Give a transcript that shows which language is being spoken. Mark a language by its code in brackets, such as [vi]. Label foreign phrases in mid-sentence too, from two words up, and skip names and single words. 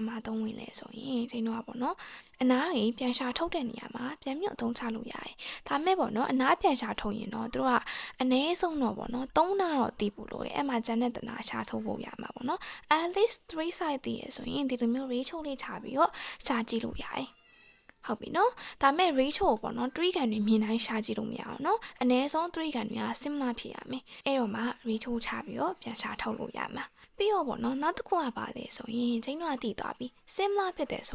[my] မှာအသုံးဝင်လဲဆိုရင်ချိန်တော့ပေါ့နော်အနားတွေပြန်ရှာထုတ်တဲ့နေရာမှာပြန်မြုပ်အသုံးချလို့ရတယ်ဒါမဲ့ပေါ့နော်အနားပြန်ရှာထုတ်ရင်တော့သူတို့ကအနည်းဆုံးတော့ပေါ့နော်3နာတော့တီးဖို့လို့အဲ့မှာဂျန်နဲ့တနာရှာထုတ်ဖို့ရမှာပေါ့နော် [en] at least 3 side [my] တည်ရဆိုရင်ဒီလိုမျိုး ratio လေးချပြီးတော့ရှာကြည့်လို့ရတယ်ဟုတ်ပြီနော်ဒါမဲ့ ratio ပေါ့နော်3ကန်တွေမြင်တိုင်းရှာကြည့်လို့မရအောင်နော်အနည်းဆုံး3ကန်တွေက similar ဖြစ်ရမယ်အဲ့တော့မှ ratio ချပြီးတော့ပြန်ရှာထုတ်လို့ရမှာပြီးတော့ပေါ့နော်နောက်တစ်ခုကပါလဲဆိုရင်ချိန်တော့တည်သွားပြီ similar ဖြစ်တယ်